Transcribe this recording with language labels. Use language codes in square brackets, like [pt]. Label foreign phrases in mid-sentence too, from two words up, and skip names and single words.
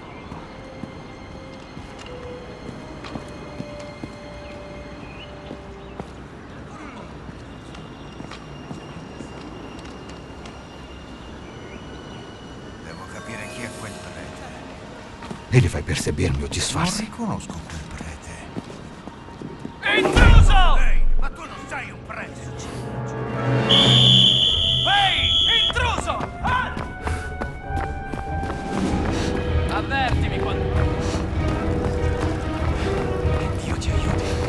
[it] Devo capire chi è quel prete. [pt] Ele vai perceber meu disfarce. [it] Non riconosco quel prete. Intruso! Ehi, ma tu non sei un prete! Ehi, intruso! Ah! Avvertimi quando... Dio ti aiuti.